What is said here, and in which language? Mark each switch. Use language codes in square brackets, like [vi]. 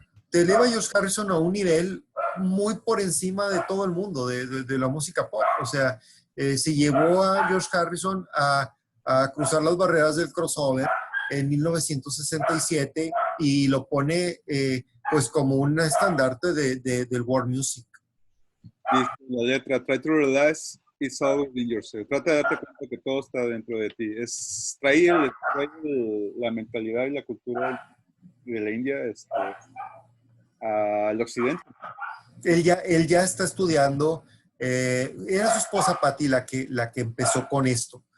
[es] Te eleva George Harrison a un nivel muy por encima de todo el mundo, de la música pop. O sea, se llevó a George Harrison a cruzar las barreras del crossover en 1967 y lo pone pues como un estandarte del world music. Dice la letra, [en] try to realize it's all within yourself. [es] Trata de darte cuenta que todo está dentro de ti. Trae la mentalidad y la cultura de la India al occidente. Él ya está estudiando. Era su esposa Patti la que empezó con esto.